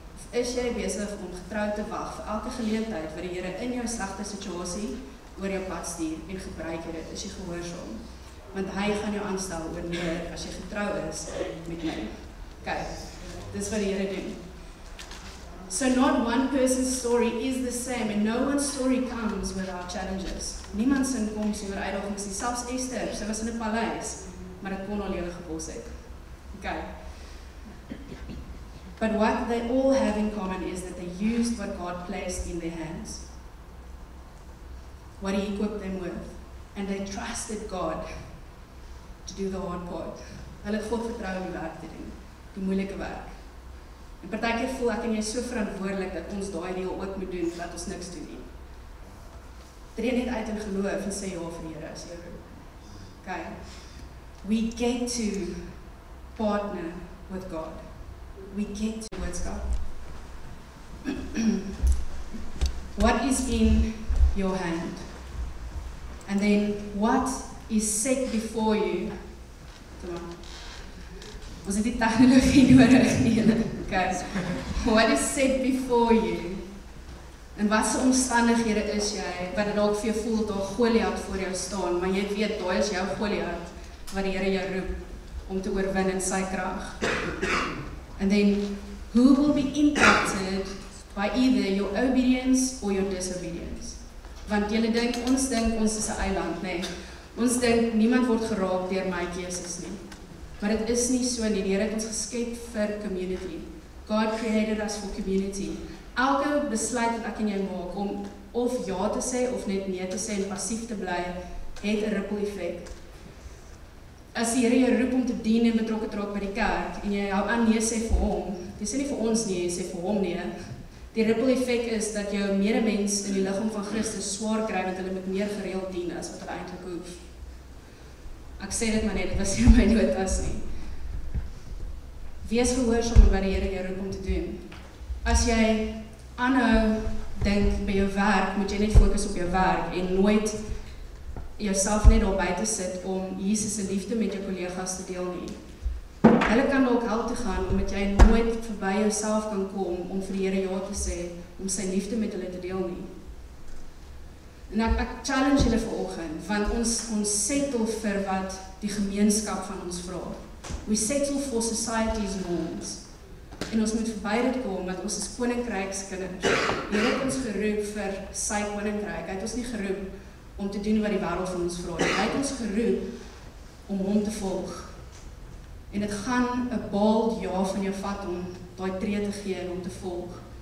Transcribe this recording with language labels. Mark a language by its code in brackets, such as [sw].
[af] Of is jy besig om getrou te wag vir elke geleentheid wat die Here in jou slegte situasie oor jou pad stuur en gebruik jy dit, is jy gehoorsaam? Want hy gaan jou aanstel oor meer as jy getrou is met my. Kyk, dis wat die Here doen. [en] So not one person's story is the same, and no one's story comes without challenges. [af] Niemand sin kom sonder uitdagings nie. Selfs Esther, sy was in 'n paleis, maar dit kon al lewe gebos het. Okay. [en] But what they all have in common is that they used what God placed in their hands, what He equipped them with, and they trusted God to do the hard part. [af] Hulle het God vertrou om die werk te doen, die moeilike werk. En partykeer voel ek en jy so verantwoordelik dat ons daai deel ook moet doen, dat ons niks doen nie. Tree net uit in geloof en sê ja vir die Here as jy roep. Okay. [en] We get to partner with God. We get to words God. What is in your hand? And then what is set before you? Come on. [af] Ons het die tegnologie nodig nie. Okay. [en] What is set before you? [af] En wat se omstandighede is jy wat dit dalk vir jou voel dat Goliat voor jou staan, maar jy weet daai is jou Goliat wat die Here jou roep om te oorwin in sy krag. [en] And then who will be impacted by either your obedience or your disobedience? [af] Want julle dink ons is 'n eiland, nee. Ons dink niemand word geraak deur my keuses nie. Maar dit is nie so nie. Die Here het ons geskep vir community. [en] God created us for community. [af] Elke besluit wat ek en jy maak om of ja te sê of net nee te sê en passief te bly, het 'n ripple effek. As die Here jou roep om te dien en betrokke te raak by die kerk en jy hou aan nee sê vir hom, jy sê nie vir ons nee, jy sê vir hom nee. Die ripple effek is dat jou medemens in die liggaam van Christus swaar kry want hulle moet meer gereeld dien as wat hulle eintlik hoef. Ek sê dit maar net, dit was nie my notas nie. Wees gehoorsaam met wat die Here jou roep om te doen. As jy aanhou dink by jou werk, moet jy net fokus op jou werk en nooit jouself net daar buite sit om Jesus se liefde met jou kollegas te deel nie. Hulle kan dalk hel toe gaan omdat jy nooit verby jouself kan kom om vir die Here ja te sê, om sy liefde met hulle te deel nie. En ek challenge julle vanoggend, want ons settle vir wat die gemeenskap van ons vra. [en] We settle for society's norms. [af] En ons moet verby dit kom, want ons is koninkrykskinders. Die Here het ons geroep vir sy koninkryk. Hy het ons nie geroep om te doen wat die wêreld van ons vra. Hy het ons geroep om hom te volg. En dit gaan 'n bold ja van jou vat om daai tree te gee en om te volg.